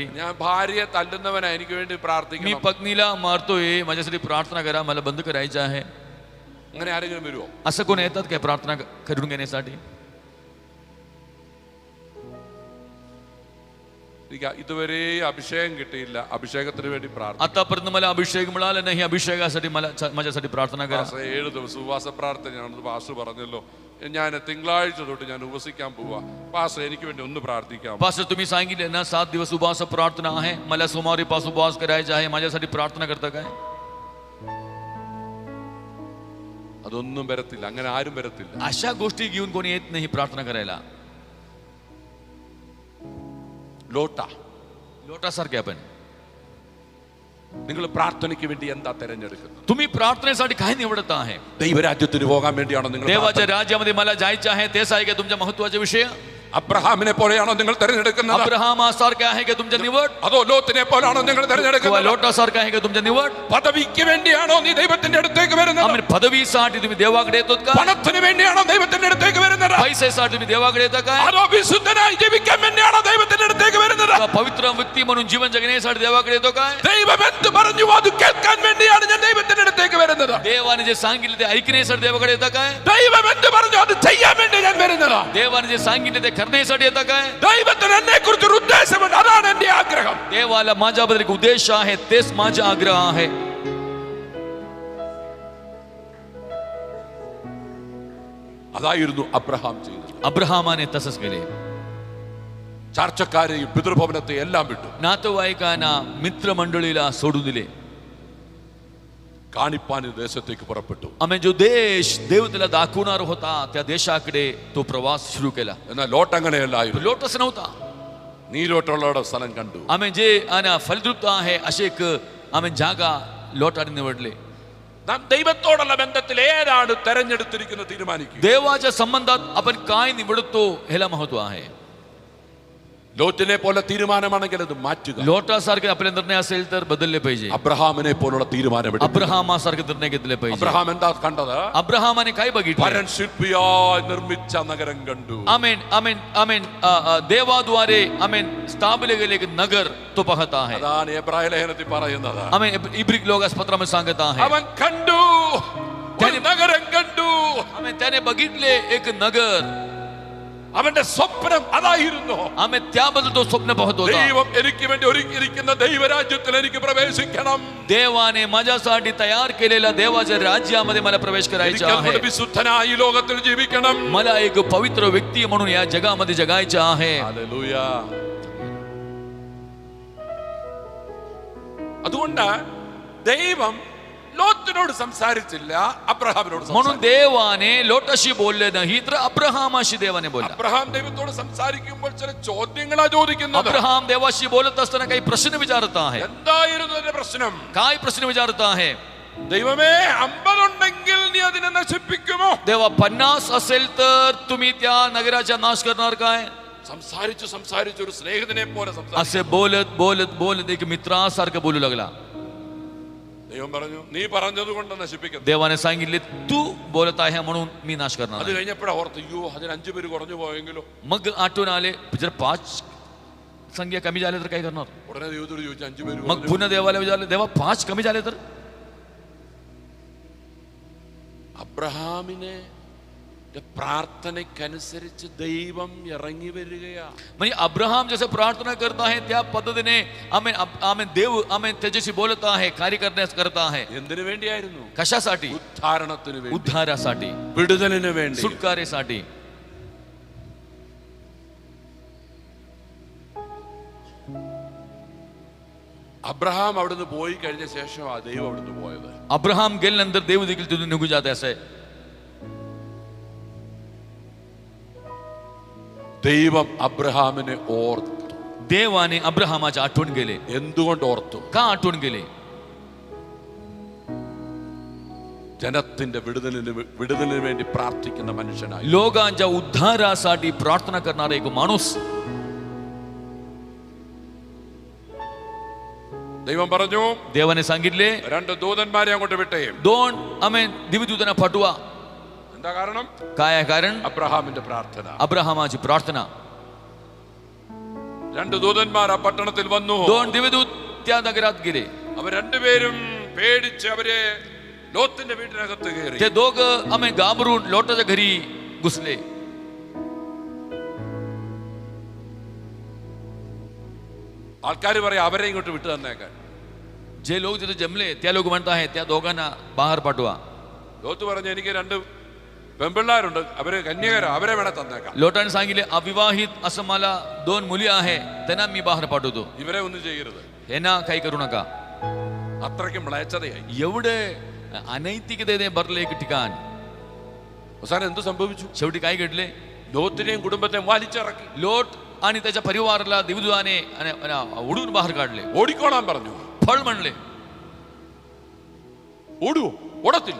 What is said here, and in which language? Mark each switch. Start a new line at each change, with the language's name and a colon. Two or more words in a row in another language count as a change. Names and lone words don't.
Malayalam: ഞാൻ ഭാര്യയെ തല്ലുന്നവനാ, എനിക്ക് വേണ്ടി
Marathi: मी
Malayalam: പ്രാർത്ഥിക്കണം.
Marathi: पत्नीला मारतोय, माझ्यासाठी प्रार्थना करा, मला बंद करायचं आहे.
Malayalam: അങ്ങനെ ആരെങ്കിലും വരുമോ?
Marathi: असं कोण येतात काय प्रार्थना करून घेण्यासाठी?
Malayalam: ഇതുവരെ അഭിഷേകം കിട്ടിയില്ല, അഭിഷേകത്തിന് വേണ്ടി പ്രാർത്ഥന.
Marathi: आतापर्यंत मला अभिषेक मिळाला नाही, अभिषेकासाठी मला माझ्यासाठी प्रार्थना करा.
Malayalam: 7 ദിവസം ഉപവാസ പ്രാർത്ഥനയാണെന്ന് പാസ്റ്റർ പറഞ്ഞല്ലോ. ഞാൻ തിങ്കളാഴ്ച തൊട്ട് ഞാൻ ഉപവസിക്കാൻ പോവാ. പാസ്റ്റർ എനിക്ക് വേണ്ടി ഒന്ന് പ്രാർത്ഥിക്കാം.
Marathi: पास्टर तुम्ही सांगितले ना 7 दिवस उपवास प्रार्थना आहे, मला सोमवारी पासून उपवास करायचा आहे, माझ्यासाठी प्रार्थना करता काय?
Malayalam: അതൊന്നും വരത്തില്ല, അങ്ങനെ ആരും വരത്തില്ല.
Marathi: अशा गोष्टी घेऊन कोणी येत नाही प्रार्थना करायला. लोटासारखे आपण.
Malayalam: നിങ്ങൾ പ്രാർത്ഥനയ്ക്ക് വേണ്ടി എന്താ തെരഞ്ഞെടുക്കുന്നത്?
Marathi: तुम्ही प्रार्थनेसाठी काय निवडत आहे?
Malayalam: ദൈവരാജ്യത്തിന് പോകാൻ വേണ്ടിയാണോ നിങ്ങൾ?
Marathi: देवाच्या राज्यामध्ये मला जायचं आहे, तेच आहे का तुमच्या महत्वाचे विषय?
Malayalam: അബ്രഹാമിനെ പോലെയാണോ നിങ്ങൾ തെരഞ്ഞെടുക്കുന്നത്?
Marathi: अब्राहामासारखे आहे का तुमच्या निवड?
Malayalam: അതോ ലോത്തിനെ പോലാണോ നിങ്ങൾ
Marathi: किंवा
Malayalam: തെരഞ്ഞെടുക്കുന്നത്?
Marathi: लोटासारखे आहे का तुमच्या निवड?
Malayalam: പദവിക്ക് വേണ്ടിയാണോ നീ ദൈവത്തിന്റെ അടുത്തേക്ക് വരുന്നത്?
Marathi: आम्ही पदवीसाठी तुम्ही देवाकडे येतात का?
Malayalam: പണത്തിന് വേണ്ടിയാണോ ദൈവത്തിന്റെ അടുത്തേക്ക് വരുന്നത്?
Marathi: पैसेसाठी तुम्ही देवाकडे येता काय?
Malayalam: അതോ വിശുദ്ധനായി ജീവിക്കാൻ വേണ്ടിയാണോ ദൈവത്തിന്റെ അടുത്തേക്ക് വരുന്നത്?
Marathi: किंवा पवित्र व्यक्ती म्हणून जीवन जगण्यासाठी देवाकडे येतो काय?
Malayalam: ദൈവം എന്ത് പറഞ്ഞു അത് കേൾക്കാൻ വേണ്ടിയാണ് ഞാൻ ദൈവത്തിന്റെ അടുത്തേക്ക് വരുന്നത്.
Marathi: देवाने जे सांगितले ते ऐकण्यासाठी देवाकडे येता काय?
Malayalam: ദൈവം എന്ത് പറഞ്ഞു അത് ചെയ്യാൻ വേണ്ടി ഞാൻ വരുന്നത്.
Marathi: देवाने जे सांगितले ते करण्यासाठी येता काय?
Malayalam: ദൈവത്തിന് എന്നെ കുറിച്ചൊരു ഉദ്ദേശമുണ്ട്, അതാണ് എന്റെ ആഗ്രഹം.
Marathi: देवाला माझ्याबद्दल एक उद्देश आहे, तेच माझा आग्रह आहे.
Malayalam: അതായിരുന്നു അബ്രഹാം ചെയ്തത്.
Marathi: अब्राहमाने तसंच केले.
Malayalam: ചാർച്ചക്കാരെയും പിതൃഭവനത്തെ എല്ലാം വിട്ടു.
Marathi: नातेवाईकांना मित्रमंडळीला सोडून दिले.
Malayalam: കാണിപ്പാൻ ദേശത്തേക്ക് പുറപ്പെട്ടു.
Marathi: आम्ही जो देश देव त्याला दाखवणार होता त्या देशाकडे तो प्रवास सुरू केला.
Malayalam: എന്നാൽ ലോട്ട് അങ്ങനെയല്ലായിരുന്നു.
Marathi: लोटच नव्हता.
Malayalam: നീരോട്ടുള്ളവരുടെ സ്ഥലം കണ്ടു.
Marathi: आम्ही जे फलद्रुप्त आहे असे एक आम्ही जागा लोटाने निवडले.
Malayalam: നാം ദൈവത്തോടുള്ള ബന്ധത്തിൽ ഏതാണ് തെരഞ്ഞെടുത്തിരിക്കുന്നത് തീരുമാനിക്കുക.
Marathi: देवाच्या संबंधात आपण काय निवडतो ह्याला महत्व आहे.
Malayalam: ലോത്തിനെ പോലെ തീരുമാനമാണെങ്കിൽ അത് മാറ്റുക.
Marathi: लोटासारखे आपले निर्णय असेल तर बदलले पाहिजे.
Malayalam: അബ്രഹാമിനെ പോലുള്ള തീരുമാനം എടുക്കുക.
Marathi: अब्राहमासारखे निर्णय घेतले पाहिजे.
Malayalam: അബ്രഹാം എന്താ കണ്ടത്?
Marathi: अब्राहमाने काय बघितलं?
Malayalam: വരൻ ശില്പിയായി നിർമ്മിച്ച നഗരം കണ്ടു.
Marathi: आमेन आमेन आमेन. देवाद्वारे आमेन स्थापले गेले एक नगर तो पाहत आहे.
Malayalam: അതാണ് എബ്രായ ലേഖനത്തിൽ പറയുന്നത്.
Marathi: आमेन इब्रिक लोकास पत्रामध्ये सांगत आहे.
Malayalam: അവൻ കണ്ടു, ഒരു നഗരം കണ്ടു.
Marathi: आमेन त्याने बघितले एक नगर.
Malayalam: അവന്റെ സ്വപ്നം അതായിരുന്നു.
Marathi: आम्ही त्याबद्दल तो स्वप्न पाहत होता.
Malayalam: ദൈവം എനിക്ക് വേണ്ടി ഒരുക്കിയിരിക്കുന്ന ദൈവരാജ്യത്തിൽ എനിക്ക് പ്രവേശിക്കണം.
Marathi: देवाने माझ्यासाठी तयार केलेल्या देवाच्या राज्यामध्ये मला प्रवेश करायचा आहे.
Malayalam: വിശുദ്ധനായി ഈ ലോകത്തിൽ ജീവിക്കണം.
Marathi: मला एक पवित्र व्यक्ती म्हणून या जगामध्ये जगायचं आहे.
Malayalam: ഹല്ലേലൂയ. അതുകൊണ്ട് ദൈവം ലോത്തിനോട് സംസാരിച്ചില്ല, അബ്രഹാമിനോട്
Marathi: म्हणून देवाने लोटाशी बोलले नाही तर अब्राहमाशी देवाने बोलला.
Malayalam: അബ്രഹാം ദൈവത്തോട് സംസാരിക്കുമ്പോൾ ചില ചോദ്യങ്ങളാ ചോദിക്കുന്നത്.
Marathi: अब्राहम देवाशी बोलत असताना काही प्रश्न विचारत आहे.
Malayalam: എന്തായിരുന്നു അതിന്റെ പ്രശ്നം?
Marathi: काय प्रश्न विचारत आहे?
Malayalam: ദൈവമേ 50 ഉണ്ടെങ്കിൽ നീ അതിനെ നശിപ്പിക്കുമോ?
Marathi: देवा 50 असेल तर तुम्ही त्या नगराचा नाश करणार काय?
Malayalam: സംസാരിച്ചു ഒരു സ്നേഹിതനെ പോലെ സംസാരിച്ചു.
Marathi: असे बोलत बोलत बोलत एक मित्रासारखं बोलू लागला.
Malayalam: ദൈവം പറഞ്ഞു, നീ പറഞ്ഞത് കൊണ്ട് നശിപ്പിക്കുന്നു.
Marathi: देवाने सांगितले तू बोलत आहे म्हणून मी नाश करणार
Malayalam: അത്
Marathi: आहे.
Malayalam: കഴിഞ്ഞപ്പോഴാ ഓർത്ത്, അയ്യോ അതിന് 5 പേര് കുറഞ്ഞു പോയെങ്കിലോ.
Marathi: मग आठवण आले जर 5 संख्या कमी झाले तर काय करणार.
Malayalam: ഉടനെ ദൈവത്തോട് ചോദിച്ചു, 5 പേര്
Marathi: मग पुन्हा देवाला विचारले, देवा 5 कमी झाले तर.
Malayalam: അബ്രഹാമിനെ പ്രാർത്ഥനയ്ക്കനുസരിച്ച് ദൈവം ഇറങ്ങി വരികയാ.
Marathi: म्हणजे अब्राहम जसं प्रार्थना करत आहे त्या पद्धतीने आमेन आमेन देव आमेन त्याच्याशी बोलत आहे, कार्य करण्यास करत आहे.
Malayalam: എന്തിനു വേണ്ടിയായിരുന്നു?
Marathi: कशासाठी?
Malayalam: ഉദ്ധാരണത്തിന് വേണ്ടി,
Marathi: उद्धारासाठी,
Malayalam: വിടുതലിന് വേണ്ടി,
Marathi: सुटकारेसाठी.
Malayalam: അബ്രഹാം അവിടുന്ന് പോയി കഴിഞ്ഞ ശേഷം ആ ദൈവം അവിടുന്ന് പോയത്.
Marathi: अब्राहम गेल्यानंतर देव देखील तिथून निघून जात असे.
Malayalam: ദൈവം അബ്രഹാമിനെ ഓർത്തു.
Marathi: देवाने अब्राहमाची आठवण केले.
Malayalam: എന്തുകൊണ്ട് ഓർത്തു?
Marathi: का आठवण केले?
Malayalam: ജനത്തിന്റെ വിടുതലിന് വേണ്ടി പ്രാർത്ഥിക്കുന്ന മനുഷ്യനായി,
Marathi: लोकांच्या उद्धारासाठी प्रार्थना करणारा एक माणूस.
Malayalam: ദൈവം പറഞ്ഞു,
Marathi: देवाने सांगितले
Malayalam: 2 ദൂതന്മാരെ അങ്ങോട്ട് വിട്ടേ.
Marathi: 2 आमेन दिवदूतांना पाठवा.
Malayalam: എന്താ കാരണം?
Marathi: काय आहे कारण?
Malayalam: അബ്രഹാമിന്റെ പ്രാർത്ഥന.
Marathi: अब्राहमाची प्रार्थना.
Malayalam: 2 ദൂതന്മാർ ആ പട്ടണത്തിൽ വന്നു.
Marathi: 2 दिवदूत त्या नगरात गेले.
Malayalam: അവർ രണ്ടുപേരും പേടിച്ച് അവരെ ലോത്തിന്റെ വീട്ടിനകത്ത് കയറി.
Marathi: ते दोघं आमेन घाबरून लोटाच्या घरी घुसले.
Malayalam: ആൾക്കാർ പറയാം അവരെ ഇങ്ങോട്ട് വിട്ടു തന്നേക്കാൻ.
Marathi: जे लोक तिथे जमले त्या लोक म्हणत आहेत त्या दोघांना बाहेर पाठवा.
Malayalam: ലോത്ത് പറഞ്ഞു, എനിക്ക് 2 പെൺപിള്ളാരുണ്ട്, അവര് കന്യകരാ, അവരെ വേണേ തന്നേക്കാം.
Marathi: लोटाने सांगितले अविवाहित असं मला 2 मुली आहे, त्यांना मी बाहेर पाठवतो.
Malayalam: ഇവരെ ഒന്നും ചെയ്യരുത്.
Marathi: यांना काही करू नका.
Malayalam: അത്രയ്ക്കും മ്ലേച്ഛതയായി.
Marathi: एवढे अनैतिकतेने भरले एक ठिकाण.
Malayalam: അവസാനം എന്ത് സംഭവിച്ചു?
Marathi: शेवटी काय घडले?
Malayalam: ലോത്തിനെയും കുടുംബത്തെയും വലിച്ചിറക്കി.
Marathi: लोट आणि त्याच्या परिवाराला दिवदूताने उडून बाहेर काढले.
Malayalam: ഓടിക്കോളാൻ പറഞ്ഞു.
Marathi: फळ म्हणले.
Malayalam: ഓടുവോ? ഓടത്തില്ല.